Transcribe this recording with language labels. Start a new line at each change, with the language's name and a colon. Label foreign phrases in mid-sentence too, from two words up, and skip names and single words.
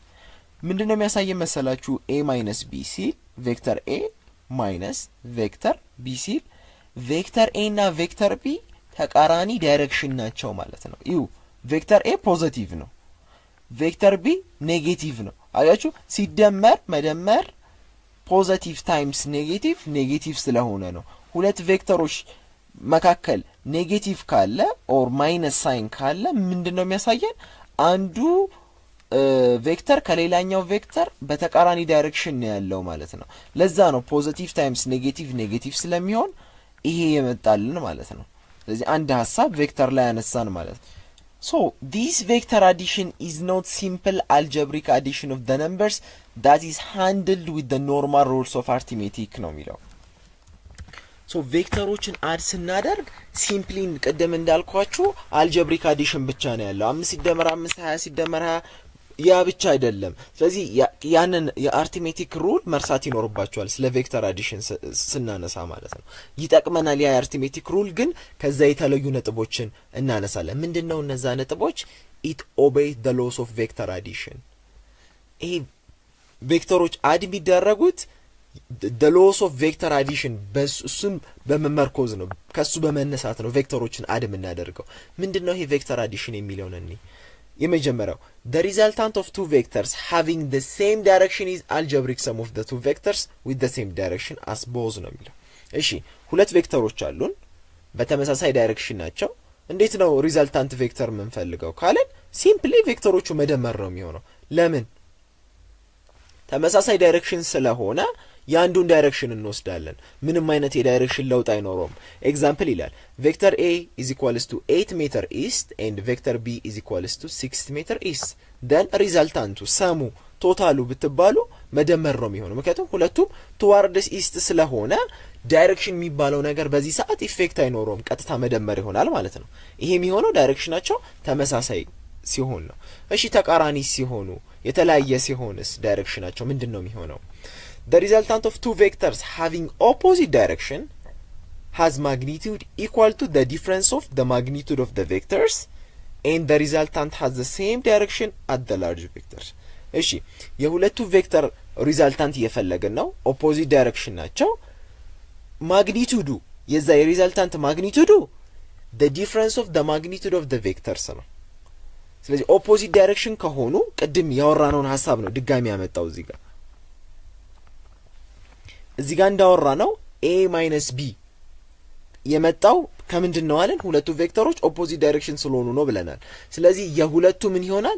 Amharic: ምንድነው የሚያሳየን መሰላችሁ?
English: a minus b
Amharic: ሲል ቬክተር
English: a minus
Amharic: ቬክተር b ሲል ቬክተር a እና ቬክተር b ተቃራኒ ዳይሬክሽን ናቸው ማለት ነው። ይሁ ቬክተር a ፖዚቲቭ ነው፣ ቬክተር b ኔጌቲቭ ነው። አያችሁ ሲደመር መደመር
English: positive times negative negative
Amharic: ስለሆነ ነው። ሁለት ቬክተሮች መካከል ኔጌቲቭ ካለ
English: or minus sign
Amharic: ካለ ምንድነው የሚያሳየን? አንዱ ቬክተር ከሌላኛው ቬክተር በተቃራኒ ዳይሬክሽን ነው ያለው ማለት ነው። ለዛ ነው
English: positive times negative negative
Amharic: ስለሚሆን ይሄ የመጣልን ማለት ነው። ስለዚህ አንድ ሐሳብ ቬክተር ላይ ያነሳን ማለት ነው።
English: So this vector addition is not simple algebraic addition of the numbers that is handled with the normal rules of arithmetic
Amharic: ነው የሚለው። ሶ ቬክተሮችን አድ ስናደርግ ሲምፕሊ ቀደም እንዳልኳችሁ
English: algebraic addition
Amharic: ብቻ ነው ያለው። 5 ሲደመር 5 20 ሲደመር 20 ያ ብቻ አይደለም። ስለዚህ ያንን የአርithmetic ሩል መርሳት ይኖርባችኋል ስለ
English: vector addition
Amharic: ስናነሳ ማለት ነው። ይጠቅመናል ያ የአርithmetic ሩል፣ ግን ከዛ የተለዩ ነጥቦችን እናነሳለን። ምንድነው እነዛ ነጥቦች?
English: it obeys the laws of vector addition።
Amharic: ይሄ ቬክተሮች አድ የሚደረጉት
English: the laws of vector addition
Amharic: በሱን በመመርኮዝ ነው፣ ከሱ በመነሳት ነው ቬክተሮችን አድ የምናደርገው። ምንድነው ይሄ
English: vector addition
Amharic: የሚለው ነኝ? የመጀመሪያው
English: the resultant of two vectors having the same direction is algebraic sum of the two vectors with the same direction as both
Amharic: ነው የሚለው። እሺ ሁለት ቬክተሮች አሉን በተመሳሳይ ዳይሬክሽን ናቸው። እንዴት ነው
English: resultant vector
Amharic: የምንፈልገው ካለን ሲምፕሊ ቬክተሮቹ መደመር ነው የሚሆነው። ለምን? ተመሳሳይ ዳይሬክሽን ስለሆነ ያንዱን ዳይሬክሽን እንወስዳለን። ምንም አይነት የዳይሬክሽን ለውጥ አይኖርም። ኤግዛምፕል ይላል ቬክተር
English: A is equals to 8 meter east and vector B is equals to 6 meter east then
Amharic: ሪዛልታንቱ ሰሙ ቶታሉ ብትባሉ መደመር ነው የሚሆነው። ምክንያቱም ሁለቱም
English: towards east
Amharic: ስለሆነ ዳይሬክሽን የሚባለው ነገር በዚህ ሰዓት ኢፌክት አይኖርም፣ ቀጥታ መደመር ይሆናል ማለት ነው። ይሄ የሚሆነው ዳይሬክሽናቸው ተመሳሳይ ሲሆን ነው። እሺ ተቃራኒ ሲሆኑ የተለያየ ሲሆንስ ዳይሬክሽናቸው ምንድነው የሚሆነው?
English: The resultant of two vectors having opposite direction has magnitude equal to the difference of the magnitude of the vectors and the resultant has the same direction at the large vector።
Amharic: እሺ የሁለቱ ቬክተር ሪዛልታንት እየፈለግን ነው፣
English: opposite direction
Amharic: ናቸው። ማግኒቱዱ የዛ የሪዛልታንት ማግኒቱዱ
English: the difference of the magnitude of the vectors
Amharic: ነው። ስለዚህ
English: opposite direction
Amharic: ከሆኑ ቅድም ያወራነውን ሐሳብ ነው ድጋሚ ያመጣው እዚህ ጋር እንዳወራ ነው a - b የመጣው ከምንድነው አለን? ሁለቱ ቬክተሮች
English: opposite direction
Amharic: ስለሆኑ ነው ብለናል። ስለዚህ የሁለቱ ምን ይሆናል?